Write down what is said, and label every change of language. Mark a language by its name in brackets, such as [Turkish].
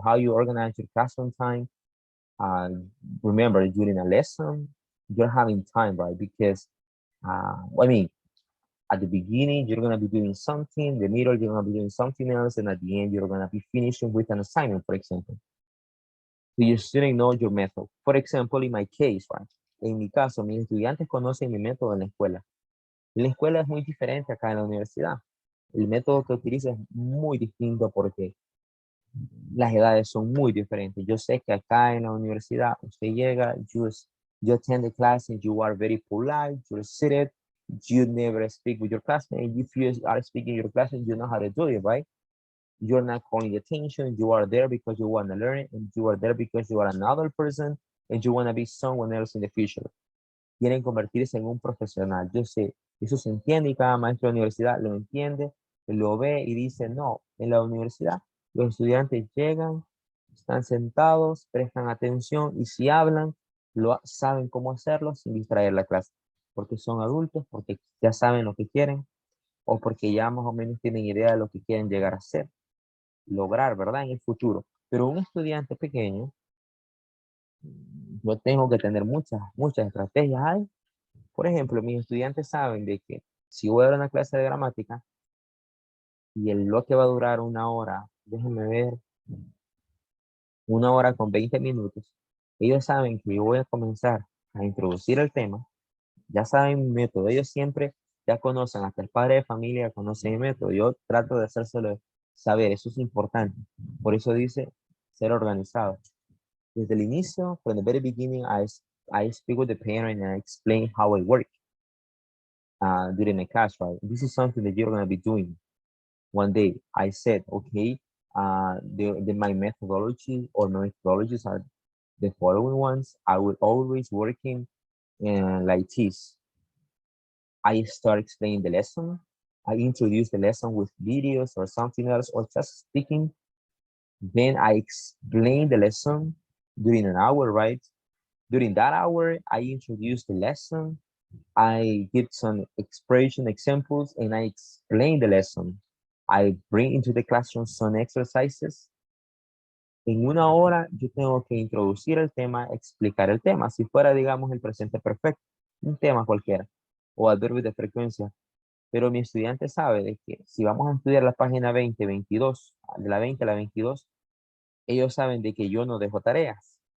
[English] How you organize your classroom time. Remember, during a lesson, you're having time, right? Because, I mean, at the beginning, you're going to be doing something, the middle, you're going to be doing something else, and at the end, you're going to be finishing with an assignment, for example. So your student know your method. For example, in my case, right? [Spanish] En mi caso, mis estudiantes conocen mi método en la escuela. En la escuela es muy diferente acá en la universidad. El método que utilizo es muy distinto porque las edades son muy diferentes. Yo sé que acá en la universidad usted llega, [English] you attend the class and you are very polite, you're seated, you never speak with your classmate. And if you are speaking your classmate, you know how to do it, right? You're not calling attention. You are there because you want to learn, and you are there because you are another person, and you want to be someone else in the future. [Spanish] Quieren convertirse en un profesional. Yo sé, eso se entiende y cada maestro de universidad lo entiende, lo ve y dice, no, en la universidad los estudiantes llegan, están sentados, prestan atención y si hablan, saben cómo hacerlo sin distraer la clase, porque son adultos, porque ya saben lo que quieren o porque ya más o menos tienen idea de lo que quieren llegar a ser, lograr, ¿verdad? En el futuro. Pero un estudiante pequeño, yo tengo que tener muchas estrategias. Hay, por ejemplo, mis estudiantes saben de que si voy a dar una clase de gramática y el bloque va a durar una hora, déjenme ver, una hora con 20 minutos, ellos saben que yo voy a comenzar a introducir el tema, ya saben mi método, ellos siempre ya conocen, hasta el padre de familia conoce mi método, yo trato de hacérselo saber, eso es importante, por eso dice ser organizado. Desde el inicio, [English] from the very beginning, I speak with the parent and I explain how I work during the class, right? This is something that you're going to be doing one day. I said, okay, my methodology or my methodologies are the following ones. I will always working like this. I start explaining the lesson. I introduce the lesson with videos or something else or just speaking. Then I explain the lesson during an hour, right? During that hour, I introduce the lesson. I give some expression examples and I explain the lesson. I bring into the classroom some exercises. [Spanish] En una hora yo tengo que introducir el tema, explicar el tema. Si fuera, digamos, el presente perfecto, un tema cualquiera, o adverbios de frecuencia. Pero mi estudiante sabe de que si vamos a estudiar la página 20, 22, de la 20 a la 22, ellos saben de que yo no dejo tareas.